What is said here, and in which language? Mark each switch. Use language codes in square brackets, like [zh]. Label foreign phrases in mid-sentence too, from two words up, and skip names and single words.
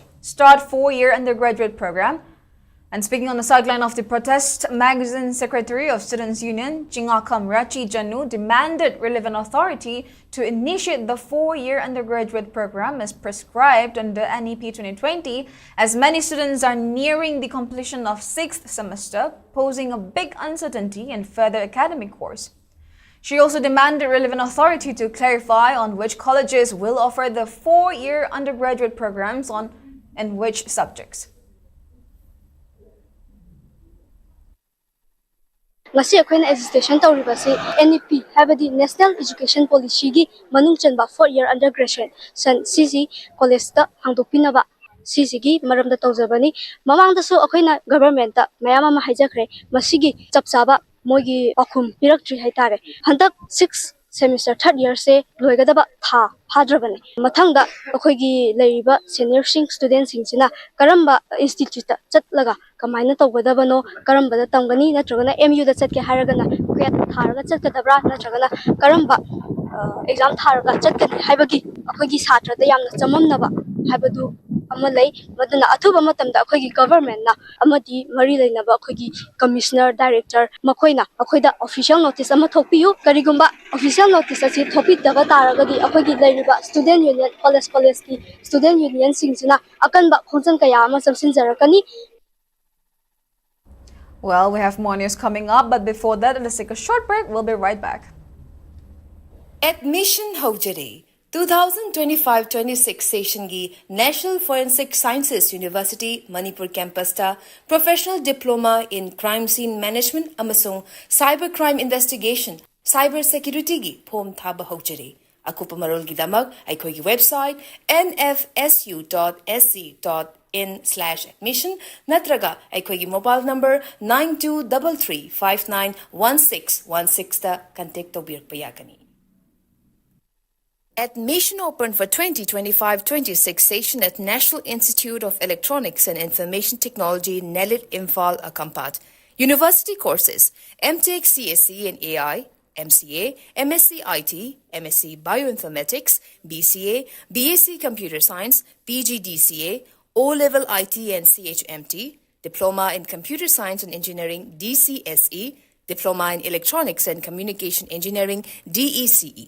[en] Start 4-year undergraduate program." And speaking on the sideline of the protest, Magazine Secretary of Students' Union, Jingakam Rachi Janu, demanded relevant authority to initiate the 4-year undergraduate program as prescribed under NEP 2020, as many students are nearing the completion of 6th semester, posing a big uncertainty in further academic course. She also demanded relevant authority to clarify on which colleges will offer the 4-year undergraduate programs and which subjects. [mni] Ngasi akhoi existation tawribase NEP habadi National Education Policy gi manung chanba [en] 4-year undergraduate [mni] san CG college ta hangdokpinaba CG gi maramda tawjabani mamangda so akhoina government ta mayama ma haijakre masigi chapchaba mogi akhum piraktri haitare handak 6 semester 3rd year se loigadaba tha hadrabani mathangda akhoigi leiba [en] senior students [mni] singchina karamba institute ta chatlaga kamaina tawgadabano karamba da tamgani natragana MU da chatke haragana kwet tharaga chatkadabra natragana karamba exam tharaga chatkani haibagi akhoigi satra da yamna chamamnaba haibadu amalai madana athuba matamda akhoigi government na amadi mari leinaba akhoigi [en] commissioner director [mni] makoina akhoida [en] official notice [mni] ama thopiyu karigumba [en] official notice [mni] asi thopidaba taragadi akhoigi leiriba [en] student union college [mni] ki [en] student union [mni] singchina akanba khonjan kaya ama samsinjarakani. [en] Well, we have more news coming up, but before that, let's take a short break. We'll be right back. [mni] Admission Hojari 2025-26 session gi National Forensic Sciences University Manipur campus ta Professional Diploma in Crime Scene Management amasung Cyber Crime Investigation Cyber Security gi form thaba hojari. Akupa marol gi damak aikoi gi website nfsu.sc.in/admission natraga aikoi gi [en] mobile number [mni] 9233591616 ta contact tobirpa yakani. [en] Admission open for 2025-26 session at National Institute of Electronics and Information Technology, Nelit, Imphal, Akampat. University courses, MTech CSE in AI, MCA, MSc IT, MSc Bioinformatics, BCA, BSc Computer Science, PGDCA, O-Level IT and CHMT, Diploma in Computer Science and Engineering, DCSE, Diploma in Electronics and Communication Engineering, DECE.